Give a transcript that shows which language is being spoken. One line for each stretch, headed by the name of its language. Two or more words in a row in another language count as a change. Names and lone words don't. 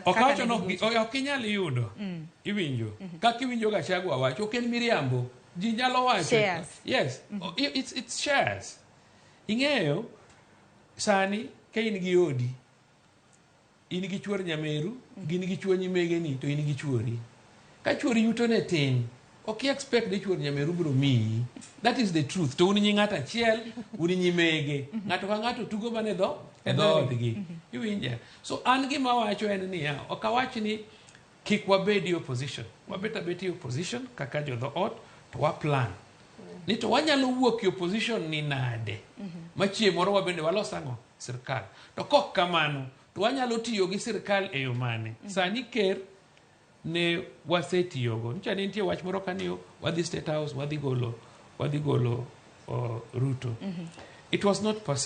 Luo (Kenya and Tanzania): okacho no okinyal yudo iwinjo kaka iwinjo Gachagua wacho ken miriambo ji nyalo wacho
English: shares. Yes. It's shares.
Luo (Kenya and Tanzania): ing'eyo sani ka in gi odi, in gi chuor nyameru, gin gi chuor nyimegeni, to in gi chuori. Ka chuori yuto ne tin, ok expect ni chuor nyameru biro miyi.
English: That is the truth.
Luo (Kenya and Tanzania): To un nyi ng'ato achiel, un nyimege. Ng'ato ka ng'ato tugo mana e dhoodgi. Iwinja? So an gima wacho en niya, ok awach ni kik wabed e opposition. Wabet abet e opposition kaka jo dhoot, to waplan. Ni to wanyalo wuok e opposition ni nade. Machie moro wabende walos ang'o? Sirkal. To kok kamano, to wanyalo tiyo gi sirkal e yo mane. Sani ker ne wasetiyogo. Nicha ne nitie wach moro kaniyo wadhi State House, wadhi golo Ruto.
English: It was not possible.